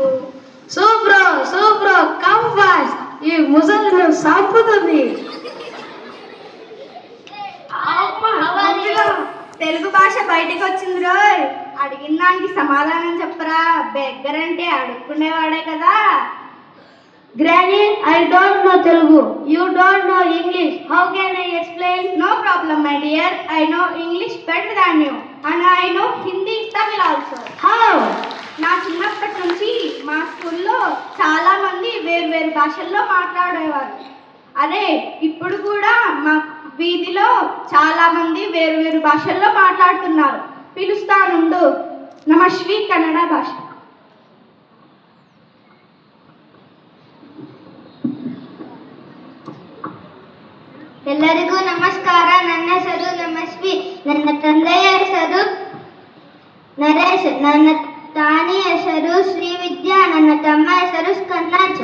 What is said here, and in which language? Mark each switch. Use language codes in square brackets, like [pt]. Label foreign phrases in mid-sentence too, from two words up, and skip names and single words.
[en] Supro come fast. [te] ఈ ముసలిని సంపుతుంది. తెలుగు భాష బయటకు వచ్చింది రోయ్. అడిగిన దానికి సమాధానం చెప్పరా. బెగ్గర్ అంటే అడుక్కునేవాడే కదా. [en] Granny, I don't know Telugu. You don't know English. How can I explain? No problem, my dear. I know English better than you. And I know Hindi, Tamil also. How? [te] నా చిన్నప్పటి నుంచి మా స్కూల్లో చాలా మంది వేరు భాషల్లో మాట్లాడేవారు. అదే ఇప్పుడు కూడా మా వీధిలో చాలా మంది వేరు భాషల్లో మాట్లాడుతున్నారు. పిలుస్తానుండు. నమస్వి కన్నడ భాష. [kn] ಎಲ್ಲರಿಗೂ ನಮಸ್ಕಾರ. ನನ್ನ ಹೆಸರು ನಮಸ್ವಿ. ನನ್ನ ತಂದೆಯ ಹೆಸರು ನರೇಶ್. ನನ್ನ ತಾಯಿ ಹೆಸರು ಶ್ರೀವಿದ್ಯಾ. ನನ್ನ ತಮ್ಮ ಹೆಸರು ಸ್ಕಂದಾಂಶ.